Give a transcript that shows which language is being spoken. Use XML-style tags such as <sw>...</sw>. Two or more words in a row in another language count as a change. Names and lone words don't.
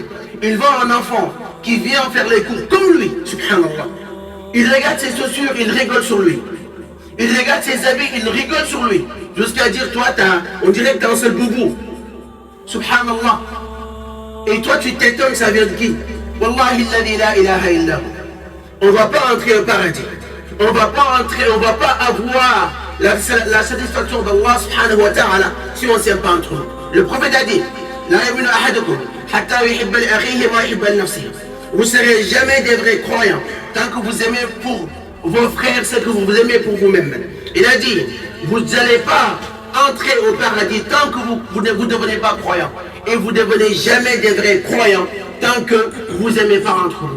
<fr>Il voit un enfant qui vient faire les cours comme lui, subhanallah. Il regarde ses chaussures, il rigole sur lui. Il regarde ses habits, il rigole sur lui. Jusqu'à dire, toi, on dirait que tu as un seul boubou. Subhanallah. Et toi, tu t'étonnes, ça vient de qui?</fr> <ar>والله الذي لا إله إلا.</ar> <fr>On ne va pas entrer au paradis. On ne va pas entrer, on ne va pas avoir la satisfaction d'Allah</fr> <ar>سبحانه وتعالى</ar> <fr>si on ne s'aime pas entre nous. Le prophète a dit,</fr> <ar>لا يؤمن أحدكم حتى يحب لأخيه ما يحب لنفسه.</ar> <fr>Vous ne serez jamais des vrais croyants tant que vous aimez pour vos frères ce que vous aimez pour vous-même. Il a dit, vous n'allez pas entrer au paradis tant que vous ne devenez pas croyants. Et vous ne devenez jamais des vrais croyants tant que vous n'aimez pas entre vous.</fr>